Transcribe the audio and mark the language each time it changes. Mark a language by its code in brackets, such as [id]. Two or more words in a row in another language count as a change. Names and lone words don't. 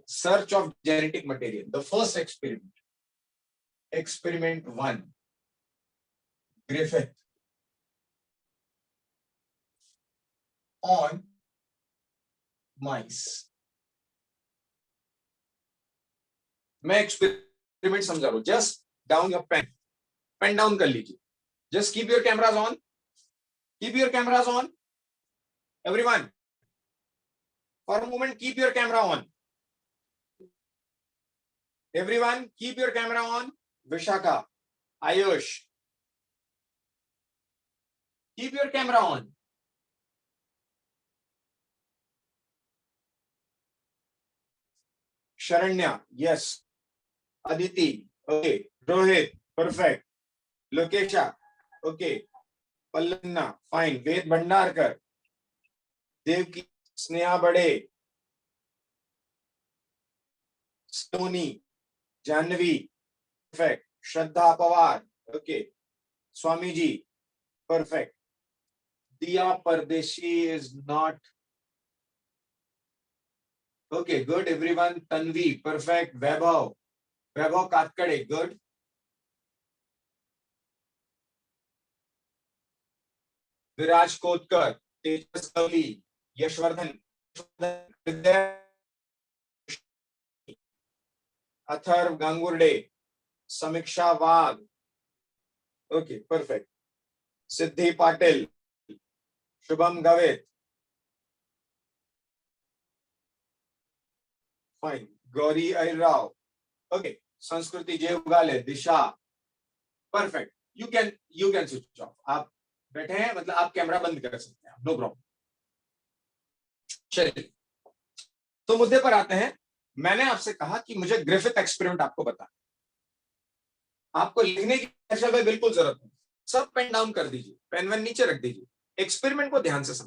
[en] Search of genetic material. The first experiment, experiment 1, Griffith on mice. [hi] मैं एक्सपेरिमेंट समझा रहा हूं. [en] Just down your pen. Pen down [hi] कर लीजिए. [en] Just keep your cameras on, keep your cameras on everyone. For a moment keep your camera on. Everyone, keep your camera on. Vishaka, Ayush, keep your camera on. Sharanya, yes. Aditi, okay. Rohit, perfect. Lokesha, okay. Pallanna, fine. Ved Bhandarkar, Devki, Sneha Bade, Sony, Janvi, perfect. Shraddha Pawar, okay. Swami ji, perfect. Diya Pardeshi is not. Okay, good. Everyone. Tanvi, perfect. Vaibhav, Vaibhav Katkade, good. Viraj Kotkar, Tejas Kavli, Yashwardhan, Atharv Gangurde, Samiksha Wagh. Okay, perfect. Siddhi Patil, Shubham Gavit. Fine. Gauri Airrao. Okay. Sanskriti J. Ugale, Disha. Perfect. You can switch off. [hi] आप बैठे हैं मतलब आप कैमरा बंद कर सकते हैं, [en] no problem. [hi] चलिए, तो मुद्दे पर आते हैं. मैंने आपसे कहा कि मुझे ग्रिफिथ एक्सपेरिमेंट आपको बताना. आपको लिखने की बिल्कुल जरूरत नहीं. सब [en] pen down [hi] कर दीजिए, पेन वेन नीचे रख दीजिए. एक्सपेरिमेंट को ध्यान से समझिए.